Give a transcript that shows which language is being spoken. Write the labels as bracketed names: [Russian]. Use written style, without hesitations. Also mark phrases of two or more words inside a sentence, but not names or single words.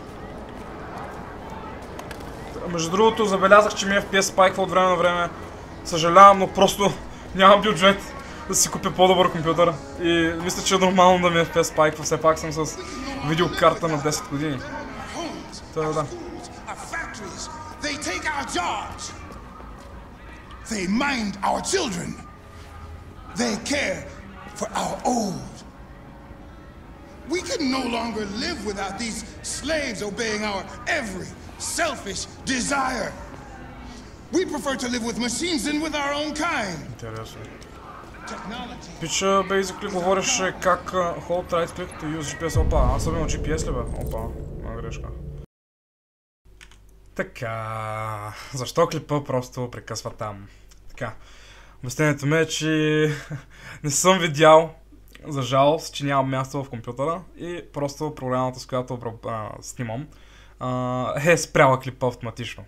[Bulgarian] Между другото, забелязах, че ми FPS спайква от време на време. Съжалявам, но просто нямам бюджет да си купя по-добър компютър. И мисля, че е нормално да ми FPS спайква. Все пак съм с видеокарта на 10 години. Да. [English] Our factories, they take our jobs. They mind our children. They care for our old. We can no longer live without these slaves obeying our every selfish desire. We prefer to live with machines than with our own kind. [Bulgarian] Интересно. [English] Technology. Пича, basically [Bulgarian] говореше как [English] hold right click to use GPS. [Bulgarian] Опа, аз съм имал GPS ли бе? Опа, грешка. Така, защо клипа просто прекъсва там? Така, обяснението ми е, че не съм видял, за жалост, че нямам място в компютъра и просто програмата, с която снимам, е спряла клипа автоматично.